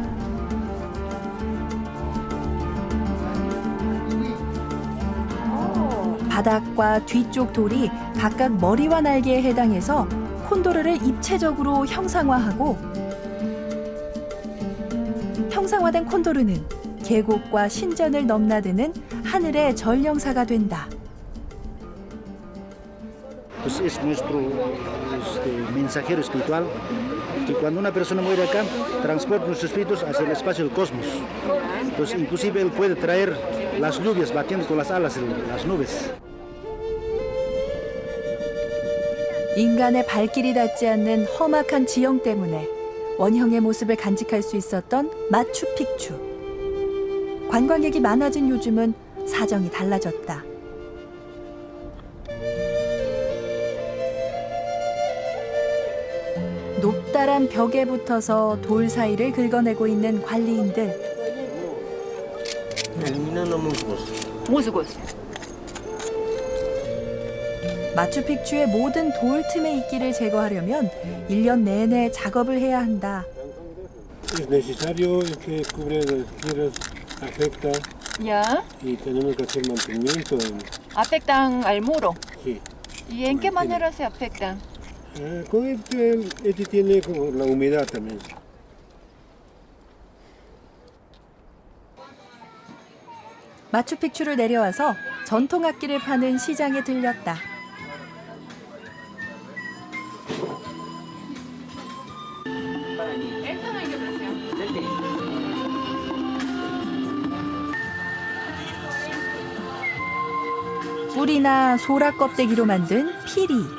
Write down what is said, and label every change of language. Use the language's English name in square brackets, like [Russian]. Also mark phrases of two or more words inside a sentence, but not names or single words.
[Korean] 바닥과 뒤쪽 돌이 각각 머리와 날개에 해당해서 콘도르를 입체적으로 형상화하고 형상화된 콘도르는 계곡과 신전을 넘나드는 하늘의 전령사가 된다. [Spanish] Pues es nuestro mensajero espiritual que cuando una persona muere acá transporta nuestros espíritus hacia el espacio del cosmos. Entonces inclusive él puede traer las lluvias batiendo con las alas de las nubes. [Korean] 인간의 발길이 닿지 않는 험악한 지형 때문에 원형의 모습을 간직할 수 있었던 마추픽추. 관광객이 많아진 요즘은 사정이 달라졌다. 높다란 벽에 붙어서 돌 사이를 긁어내고 있는 관리인들. 마추픽추의 모든 돌 틈의 이끼를 제거하려면 1년 내내 작업을 해야 한다. [Spanish] Es necesario que cubrir las tierras afecta Ya. y tenemos que hacer mantenimiento. Afectan al muro. Sí. ¿Y en qué manera se afectan? Con este tiene como la humedad también. [Korean] 마추픽추를 내려와서 전통 악기를 파는 시장에 들렸다. 뿔이나 소라 껍데기로 만든 피리.